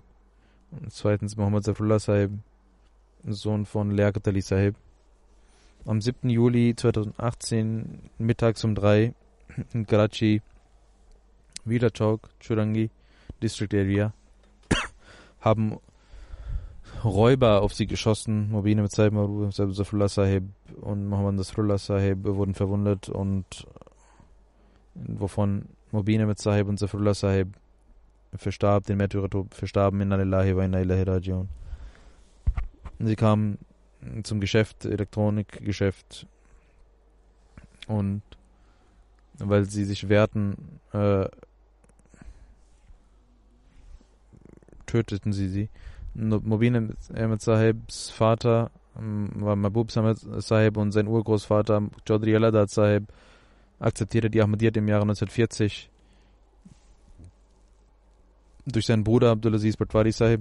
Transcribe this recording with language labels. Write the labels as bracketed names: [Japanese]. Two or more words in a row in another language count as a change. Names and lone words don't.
[German] Und zweitens Muhammad Zafrullah Sahib, Sohn von Liaquat Ali Sahib. Am 7. Juli 2018, mittags um 3 in Karachi, Vida Chowk, Churangi, District Area, haben Räuber auf sie geschossen. Mubin Ahmed Sahib, Mahbub Zafrullah Sahib und Muhammad Nasrullah Sahib wurden verwundet, und wovon Mubin Ahmed Sahib und Zafrullah Sahib verstarb, den Märtyrertod verstarben, [Arabic] إنا لله وإنا إليه راجعون. [German] Sie kamen zum Geschäft, Elektronikgeschäft, und weil sie sich wehrten, töteten sie. Mubin Ahmed Sahibs Vater war Mahbub Sahib und sein Urgroßvater Chaudhry Aladad Sahib akzeptierte die Ahmadiyyat im Jahre 1940 durch seinen Bruder Abdulaziz Patwari Sahib.